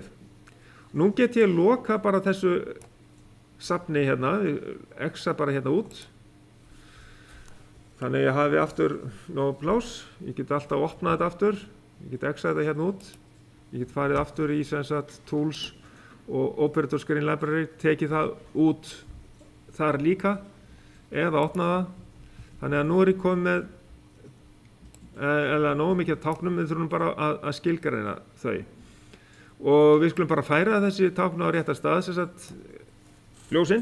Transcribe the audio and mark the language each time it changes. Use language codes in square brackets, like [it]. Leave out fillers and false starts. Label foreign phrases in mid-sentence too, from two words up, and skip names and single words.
[is] Nú get ég loka bara þessu safni hérna, exa bara hérna út þannig að ég hafi aftur nóg pláss, ég get alltaf opnað þetta aftur, ég get exað þetta hérna út, ég get farið aftur í sem sagt tools og [en] operator screen library, [is] tekið það út þar líka eða opnað það, þannig að nú er ég komið með eða nógu mikið af táknum, við þurfum bara að skilgreina þau og við skulum bara færa þessi tákn á réttar stað sem sagt ljósin